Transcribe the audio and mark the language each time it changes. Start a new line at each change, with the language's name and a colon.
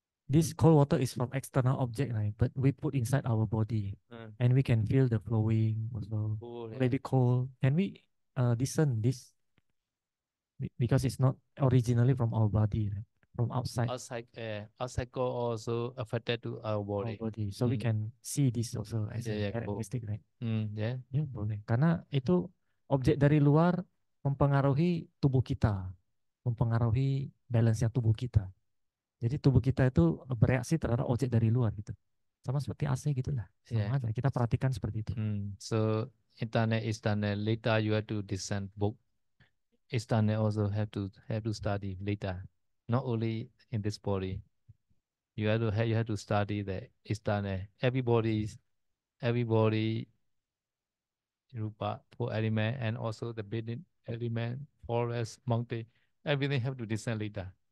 English: This cold water is from external object, right? But we put inside our body, and we can feel the flowing also. Cool, yeah. Maybe cold. Can we discern this? Because it's not originally from our body, right? From outside. Outside cold also affected to our body. Our body. So we can see this also as a characteristic, right? Yeah.
Indonesian: Ya boleh. Karena itu objek dari luar mempengaruhi tubuh kita, mempengaruhi balance tubuh kita. Jadi tubuh kita itu bereaksi terhadap objek dari luar gitu. Sama seperti AC gitulah. Sama aja. Kita perhatikan seperti itu.
English: So internet, external, later you have to discern both. External also have to study later. Not only in this body. You have to study the external. Everybody rupa, four element, and also the building element, forest, mountain, everything have to discern later.